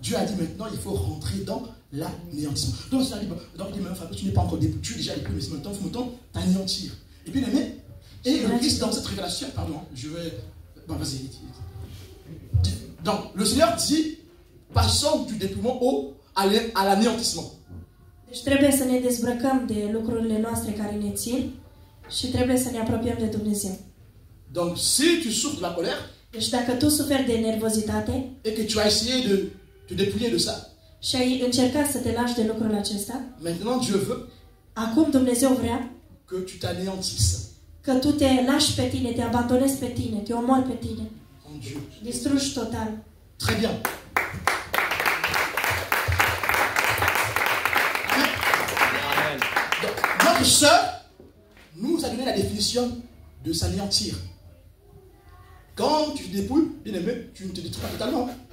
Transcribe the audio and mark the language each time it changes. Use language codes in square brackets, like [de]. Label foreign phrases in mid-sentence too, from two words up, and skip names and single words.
[fr] Dieu a dit maintenant, il faut rentrer dans l'anéantissement. Donc, il a dit, maintenant, tu n'es pas encore dépouillé, tu es déjà dépouillé, mais maintenant, il faut maintenant t'anéantir. Et bien aimé, et le Christ dans cette révélation, pardon, je vais... Bon, vas-y. Donc, le Seigneur dit, passons du dépouillement à l'anéantissement. [ro] Deci trebuie să ne dezbrăcăm de lucrurile noastre care ne țin și trebuie să ne apropiem de Dumnezeu. [fr] Donc, si tu souffres de la colère, [ro] Deci dacă tu suferi de nervozitate [fr] et que tu as essayé de te dépouiller de ça, [ro] și ai încercat să te lași de lucrul acesta, [fr] maintenant Dieu veut [ro] acum Dumnezeu vrea [fr] que tu t'anéantisses [ro] că tu te lași pe tine, te abandonezi pe tine, te omori pe tine, [fr] en Dieu. [ro] distrugi total. [fr] Très bien. Amen. Donc, notre sœur nous a donné la définition de s'anéantir. Quand tu te dépouilles, bien aimé, tu ne te détruis pas totalement.